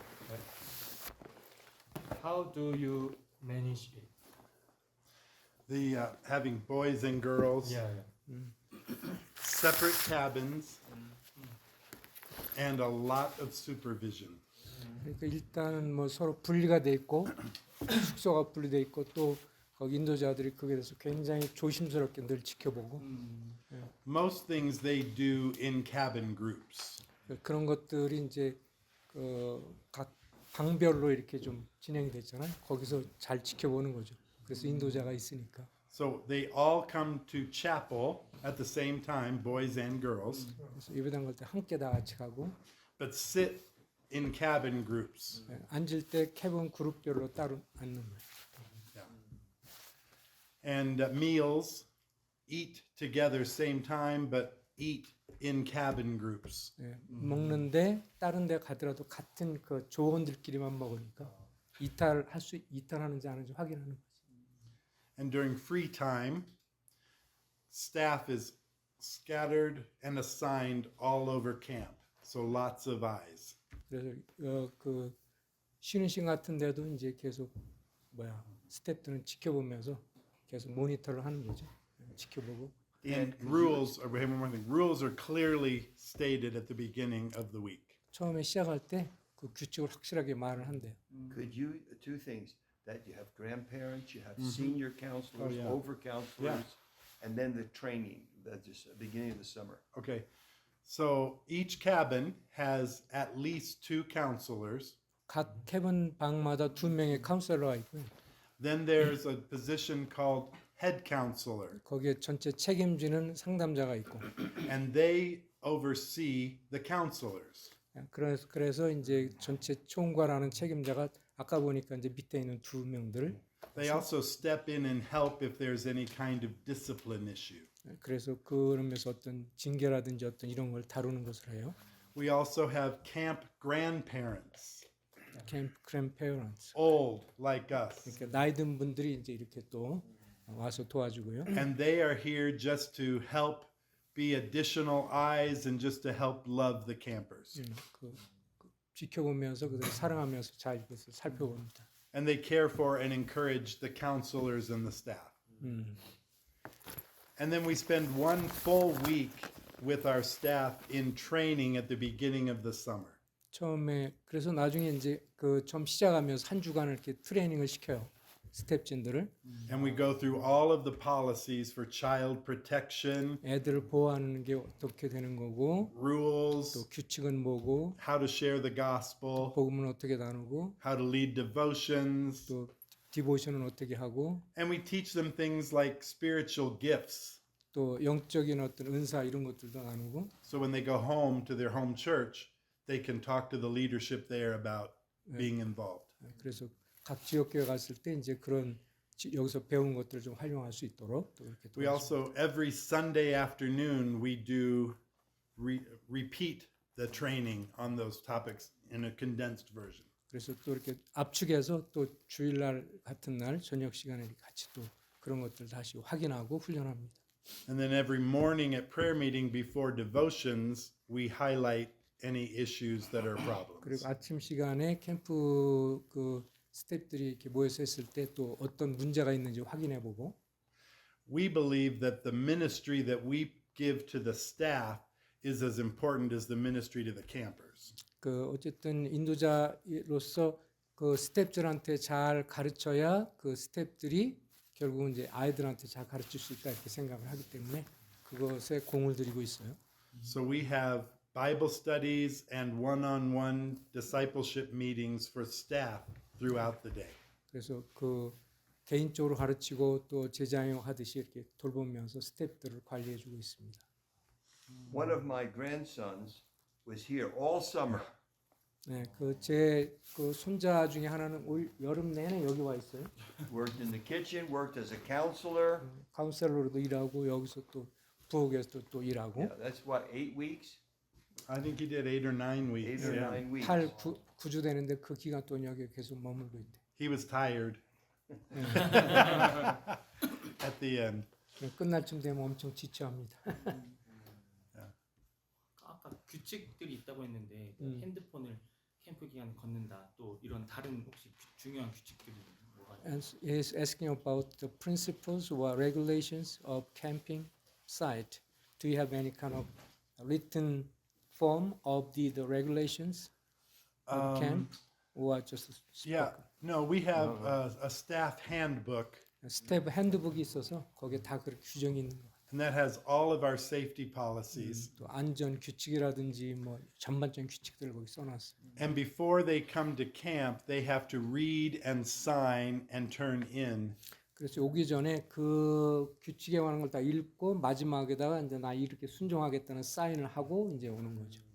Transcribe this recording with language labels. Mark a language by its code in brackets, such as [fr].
[en] Right? How do you manage it? The having boys and girls, Yeah. separate cabins, and a lot of supervision. [ko] 그러니까 일단은 뭐 서로 분리가 돼 있고 숙소가 분리돼 있고 또 거기 인도자들이 그에 대해서 굉장히 조심스럽게 늘 지켜보고 [en] Most things they do in cabin groups. [ko] 그런 것들이 이제 각 방별로 이렇게 좀 진행이 됐잖아요. 거기서 잘 지켜보는 거죠. 그래서 인도자가 있으니까. [en] So they all come to chapel at the same time, boys and girls, [ko] 그래서 예배당 갈 때 함께 다 같이 가고 [en] but sit in cabin groups. [ko] 앉을 때 캐빈 그룹별로 따로 앉는 거예요. [en] And meals, eat together same time, but eat in cabin groups. [ko] 먹는데 다른 데 가더라도 같은 그 조원들끼리만 먹으니까 이탈하는지 안 하는지 확인하는 거죠. [en] And during free time, staff is scattered and assigned all over camp. So lots of eyes. [ko] 그래서 그 쉬는 시간 같은 데도 이제 계속 스태프들은 지켜보면서 계속 모니터를 하는 거죠. 지켜보고. [en] And rules, or one more thing, rules are clearly stated at the beginning of the week. [ko] 처음에 시작할 때 그 규칙을 확실하게 말을 한대요. [en] Could you, two things, that you have grandparents, you have senior counselors, yeah. over counselors, and then the training, the beginning of the summer. Okay, so each cabin has at least 2 counselors. [ko] 각 캐빈 방마다 2명의 카운셀러가 있고요. [en] Then there's a position called head counselor, [ko] 거기에 전체 책임지는 상담자가 있고. [en] and they oversee the counselors. [ko] 그래서 이제 전체 총괄하는 책임자가 아까 보니까 이제 밑에 있는 2명들. [en] They also step in and help if there's any kind of discipline issue. [ko] 그래서 그러면서 어떤 징계라든지 어떤 이런 걸 다루는 것을 해요. [en] We also have camp grandparents, [ko] 캠프 grandparents. [en] old like us, [ko] 그러니까 나이 든 분들이 이제 이렇게 또 와서 도와주고요. [en] and they are here just to help be additional eyes and just to help love the campers. [ko] 그 지켜보면서 그들 사랑하면서 잘 그것을 살펴봅니다. [en] And they care for and encourage the counselors and the staff. And then we spend one full week with our staff in training at the beginning of the summer. [ko] 처음에 그래서 나중에 이제 그 처음 시작하면서 한 주간을 이렇게 트레이닝을 시켜요. 스텝진들을 [en] And we go through all of the policies for child protection, [ko] 애들을 보호하는 게 어떻게 되는 거고 또 [en] rules, [ko] 규칙은 뭐고 [en] how to share the gospel, [ko] 복음은 어떻게 나누고 [en] how to lead devotions. [ko] 또 디보션은 어떻게 하고 [en] And we teach them things like spiritual gifts. [ko] 또 영적인 어떤 은사 이런 것들도 나누고 [en] So when they go home to their home church, they can talk to the leadership there about being involved. [ko] 그래서 각 지역교회 갔을 때 이제 그런 여기서 배운 것들을 좀 활용할 수 있도록 또 이렇게 [en] We also, every Sunday afternoon, we do repeat the training on those topics in a condensed version. [ko] 그래서 또 이렇게 압축해서 또 주일날 같은 날 저녁 시간에 같이 또 그런 것들 다시 확인하고 훈련합니다. [en] And then every morning at prayer meeting before devotions, we highlight any issues that are problems. [ko] 그리고 아침 시간에 캠프 그 스태프들이 이렇게 모여서 했을 때 또 어떤 문제가 있는지 확인해 보고 [en] We believe that the ministry that we give to the staff is as important as the ministry to the campers. [ko] 그 어쨌든 인도자로서 그 스태프들한테 잘 가르쳐야 그 스태프들이 결국은 이제 아이들한테 잘 가르칠 수 있다 이렇게 생각을 하기 때문에 그것에 공을 들이고 있어요. [en] So we have Bible studies and one-on-one discipleship meetings for staff throughout the day. [ko] 그래서 그 개인적으로 가르치고 또 제자형 하듯이 이렇게 돌보면서 스태프들을 관리해주고 있습니다. [en] One of my grandsons was here all summer. [ko] 네, 그 제 그 손자 중에 하나는 올 여름 내내 여기 와 있어요. [en] Worked in the kitchen, worked as a counselor. [ko] 카운셀러로도 일하고 여기서 또 부엌에서 또 일하고 [en] Yeah, that's what, 8 weeks? I think he did 8 or 9 weeks. 8 or Yeah. 9 weeks. [ko] 9주 되는데 그 기간 동안 여기 계속 머물고 있대. [en] He was tired at the end. [ko] 끝날 쯤 되면 엄청 지쳐합니다. 아까 규칙들이 있다고 했는데 핸드폰을 캠프 기간에 걷는다. 또 이런 다른 혹시 중요한 규칙들이 뭐가 있나요? [en] And he's asking about the principles or regulations of camping site. Do you have any kind of written form of the regulations of camp or just spoken? Yeah, no, we have a staff handbook, [ko] 스텝 핸드북이 있어서 거기에 다 그렇게 규정이 있는 거 같아요. [en] and that has all of our safety policies. [ko] 또 안전 규칙이라든지 뭐 전반적인 규칙들을 거기 써놨어요. [en] And before they come to camp, they have to read and sign and turn in. [ko] 그래서 오기 전에 그 규칙에 관한 걸 다 읽고 마지막에다가 이제 나 이렇게 순종하겠다는 사인을 하고 이제 오는 거죠.